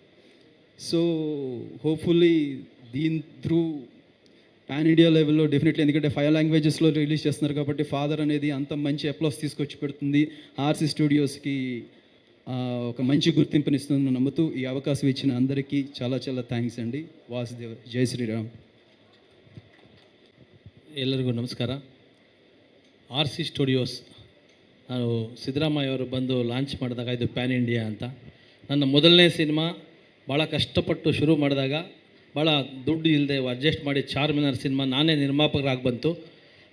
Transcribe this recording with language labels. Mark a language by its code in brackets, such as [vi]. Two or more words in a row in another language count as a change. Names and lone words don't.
[te] సో హోప్ఫుల్లీ దీని త్రూ [en] pan India [te] లెవెల్లో డెఫినెట్లీ, ఎందుకంటే 5 languagesలో రిలీజ్ చేస్తున్నారు కాబట్టి ఫాదర్ అనేది అంత మంచి అప్లాస్ తీసుకొచ్చి పెడుతుంది, ఆర్సీ స్టూడియోస్కి ఒక మంచి గుర్తింపునిస్తుందని నమ్ముతూ ఈ అవకాశం ఇచ్చిన అందరికీ చాలా చాలా థ్యాంక్స్ అండి. వాసుదేవ్, జై శ్రీరామ్. [kn] ಎಲ್ಲರಿಗೂ ನಮಸ್ಕಾರ. ಆರ್ ಸಿ ಸ್ಟುಡಿಯೋಸ್ ನಾನು ಸಿದ್ದರಾಮಯ್ಯ ಅವರು ಬಂದು ಲಾಂಚ್ ಮಾಡಿದಾಗ ಇದು [en] pan India [kn] ಅಂತ. ನನ್ನ ಮೊದಲನೇ ಸಿನಿಮಾ ಭಾಳ ಕಷ್ಟಪಟ್ಟು ಶುರು ಮಾಡಿದಾಗ ಭಾಳ ದುಡ್ಡು ಇಲ್ಲದೆ ಅಡ್ಜಸ್ಟ್ ಮಾಡಿ ಚಾರ್ಮಿನಾರ್ ಸಿನಿಮಾ ನಾನೇ ನಿರ್ಮಾಪಕರಾಗಿ ಬಂತು.